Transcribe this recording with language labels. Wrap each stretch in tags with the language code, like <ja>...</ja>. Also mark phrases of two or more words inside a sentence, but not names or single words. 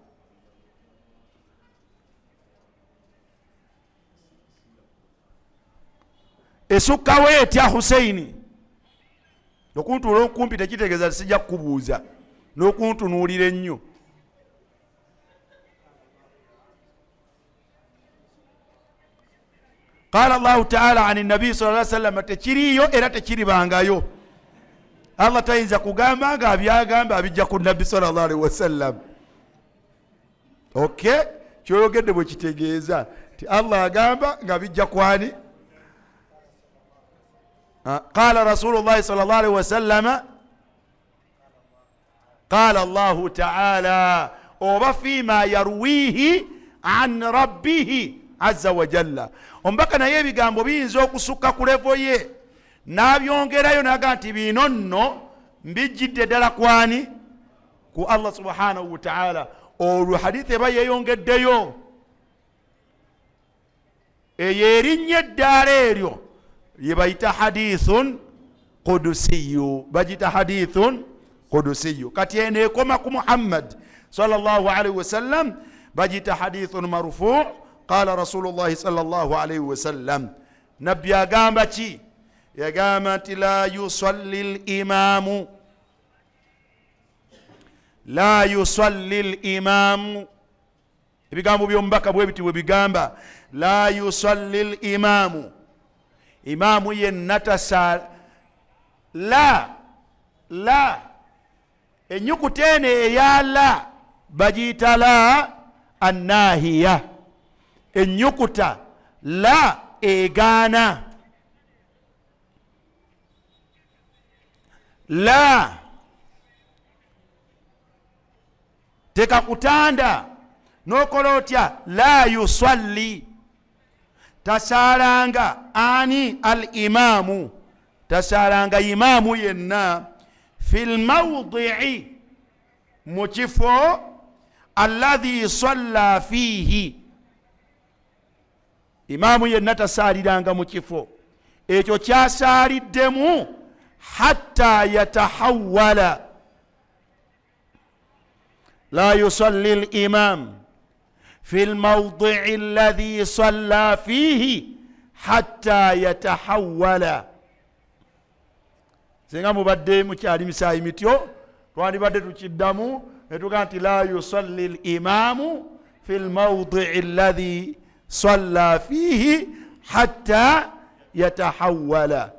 <lg>Esukkawo etya Husaini? Okuntuula okumpi tekitegeeza sijja kukubuuza, n'okuntunuulira ennyo.</lg> <ar>قال الله تعالى عن النبي صلى الله عليه وسلم,</ar> <lg>tekiriyo era tekiribangayo. Allah tayinza kugamba nga abyagamba abijja ku nabbi</lg> <ar>صلى الله عليه وسلم.</ar> <lg>Okay, kyoyogedde bwe kitegeeza ti Allah agamba nga bijja kwani?</lg> <ar>قال رسول الله صلى الله عليه وسلم قال الله تعالى, oba فيما يرويه عن ربه عز وجل.</ar> <lg>Omubaka naye ebigambo biyinza okusukka ku levo ye n'abyongerayo n'aga nti bino nno mbijjidde ddala kwani? Ku Allah</lg> <ar>سبحانه وتعالى.</ar> <lg>Olwo hadithi eba yeeyongeddeyo, eyo erinnya eddaala eryo ye bayita</lg> <ar>حديث قدسي,</ar> <lg>bagita</lg> <ar>حديث قدسي.</ar> <lg>Kati eno ekoma ku Muhammad</lg> <ar>صلى الله عليه وسلم</ar> <lg>bagita</lg> <ar>حديث مرفوع'. قال رسول الله صلى الله عليه وسلم,</ar> <lg>nabbi agamba ki? Yagamba nti</lg> <ar>لا يصلي الإمام لا يصلي الإمام.</ar> <lg>Ebigambo by'omubaka bwe biti bwe bigamba,</lg> <ar>لا يصلي الإمام,</ar> <lg>imamu yenna tasala. La enyukuta eno eya la bagiyita</lg> <ar>لا الناهية.</ar> <lg>Enyukuta la egaana, la tekakutanda nokola otya,</lg> <ar>لا يصلي,</ar> <lg>tasalanga ani? Al imamu, tasalanga imamu yenna</lg> <ar>في الموضع,</ar> <lg>mu kifo</lg> <ar>الذي صلى فيه.</ar> <lg>Imamu yenna tasaliranga mu kifo ekyo kyasaliddemu</lg> <ar>حتى يتحول. لا يصلي الإمام في الموضع الذي صلى فيه حتى يتحول.</ar> <lg>Singa mubadde mukyali misaayi mityo twandibadde tukiddamu ne tugaa nti</lg> <ar>لا يصلي الإمام في الموضع الذي صلى فيه حتى يتحول.</ar>